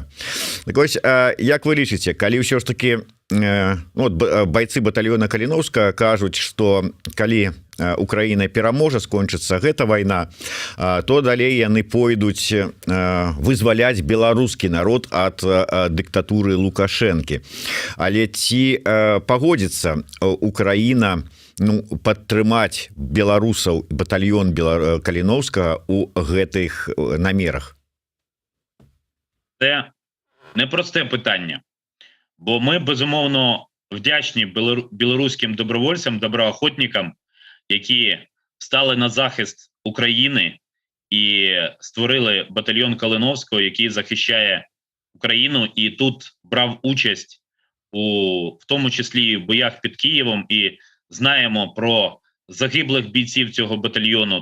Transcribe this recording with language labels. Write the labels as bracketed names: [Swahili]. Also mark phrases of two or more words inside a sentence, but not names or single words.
[Belarusian] Так вось, як вы лічыце, калі ўсё ж таки бойцы батальёна Каліноўскага кажуць, што калі Украіна пераможа, скончыцца гэта вайна, то далей яны пойдуць вызваляць беларускі народ ад дыктатуры Лукашэнкі. Але ці пагодзіцца Украіна падтрымаць беларусаў, батальён Каліноўскага у гэтых намерах? [Ukrainian] Це непросте питання, бо ми, безумовно, вдячні білоруським добровольцям, доброохотникам, які стали на захист України і створили батальйон Калиновського, який захищає Україну і тут брав участь в тому числі в боях під Києвом, і знаємо про загиблих бійців цього батальйону.